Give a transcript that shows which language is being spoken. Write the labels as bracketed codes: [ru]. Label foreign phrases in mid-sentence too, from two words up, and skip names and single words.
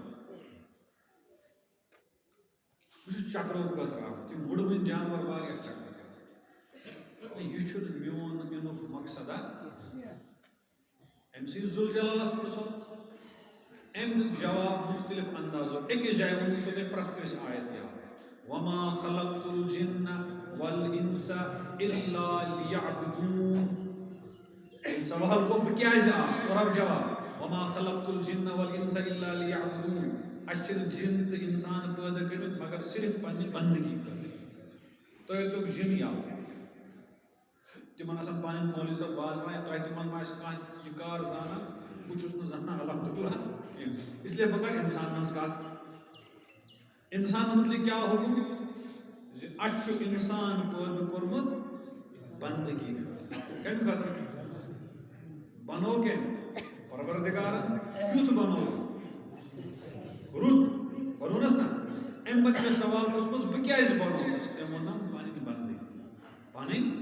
[ks] بہٕ چھُس چکرو خٲطرٕ آمُت یِم وٕڑوٕنۍ جانور واریاہ چکر کران یہِ چھُنہٕ میون یِنُک مقصدا أمۍ سٕے ذُل جلالس پرٛژھو أمۍ دیُت جواب مختلف اندازو أکِس جایہِ ووٚن یہِ چھو تۄہہِ پرٛٮ۪تھ کٲنٛسہِ آیت یاد [ar] وما خلقت الجن والانس الا ليعبدون [ks] سوال کو بہٕ کیٛازِ آس کوٚرہو جواب [ar] وما خلقت الجن والانس الا ليعبدون [ks] اَسہِ چھِنہٕ جِن تہٕ اِنسان پٲدٕ کٔرمٕتۍ مگر صرف پننہِ بندگی خٲطرٕ تۄہہِ توٚگ جِن یاد تِمن آسان پنٕنۍ مولوی صٲب وازوان تۄہہِ تِمن ما آسہِ کانٛہہ یہِ کار زانان بہٕ چھُس نہٕ زانان الحمدللہ کینٛہہ [ur] اس لیے [ks] بہٕ کرٕ انسان ہٕنٛز کتھ انسان متعلق کیٛاہ حُکم زِ اَسہِ چھُ انسان پٲدٕ کوٚرمُت بندگی کمہِ خٲطرٕ بنوو کٔمۍ پروردگارن کیُتھ بنوو رُت بنوونس نا امہِ پتہٕ مےٚ سوال پرٛژھمُت بہٕ کیٛازِ بنووُس تٔمۍ ووٚنم پنٕنۍ بندگی پنٕنۍ